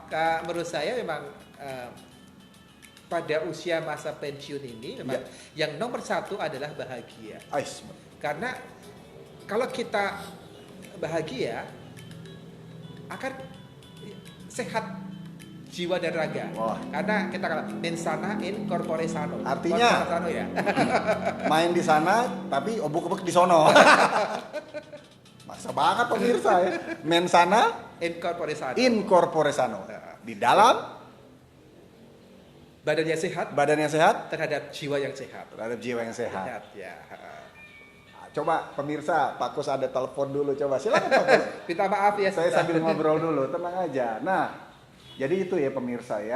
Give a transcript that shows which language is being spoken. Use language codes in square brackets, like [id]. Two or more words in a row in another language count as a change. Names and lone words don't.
[id] Menurut saya memang pada usia masa pensiun ini memang yang nomor 1 adalah bahagia. Ais. Karena kalau kita bahagia akan sehat jiwa dan raga. Wah. Karena kita kata [la] mensana in corpore sano. [id] Artinya? [la] Corpore sano ya. [id] Main di sana tapi obok-obok di sono. Maksa banget pemirsa ya. [la] Mensana In corpore sano. in corpore sano. [id] Di dalam Badannya sehat badan yang sehat terhadap jiwa yang sehat. terhadap jiwa yang sehat. Sehat ya. Coba pemirsa, Pak Kus ada telepon dulu coba. Silakan Pak Kus. Minta maaf ya. Saya sambil ngobrol dulu, tenang aja. Nah, jadi itu ya pemirsa ya.